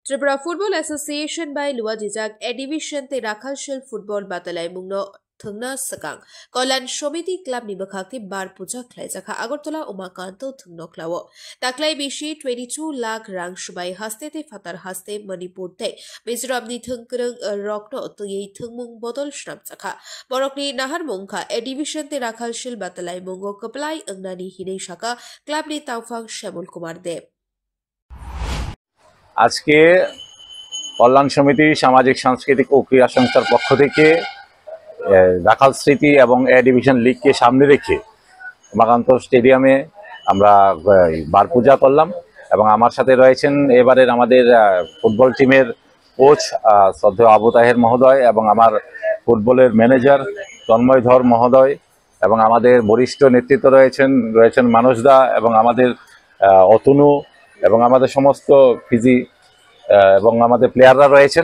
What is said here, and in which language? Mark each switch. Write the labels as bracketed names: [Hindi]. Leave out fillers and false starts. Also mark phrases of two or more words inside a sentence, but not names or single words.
[Kok Borok] Tripura Football Association by Lua Jijak Edivision te Rakhalshil Football Batalai Mungno Thungna Sakang Kolan Shomiti Club Nibakaki Bar Puja Klaisaka Agortola Umakanto Thungno Klawo Taklai Bishi 22 lakh rang Shubai Haste te Fatar Haste Manipur te Mizoram ni Thungkurung Rokno Tuyi Thungmung Bodol Shnam Saka Borokni Nahar Mungka Edivision te Rakhalshil Batalai Mungo Kaplai Angnani Hine Shaka Club ni Taufang Shamul Kumar Deb [Bangla] আজকে কল্যাণ সমিতি সামাজিক সাংস্কৃতিক ও ক্রীড়া সংস্থার পক্ষ থেকে রাখাল স্মৃতি এবং এ ডিভিশন লিগকে সামনে রেখে উমাকান্ত স্টেডিয়ামে আমরা বার পূজা করলাম এবং আমার সাথে রয়েছেন এবারের আমাদের ফুটবল টিমের কোচ শ্রদ্ধেয় আবু তাহের মহোদয় এবং আমার ফুটবলের ম্যানেজার তন্ময় ধর মহোদয় এবং আমাদের বরিষ্ঠ নেতৃত্ব রয়েছেন মানুষদা এবং আমাদের অতনু এবং আমাদের সমস্ত ফিজি এবং আমাদের প্লেয়াররা রয়েছেন।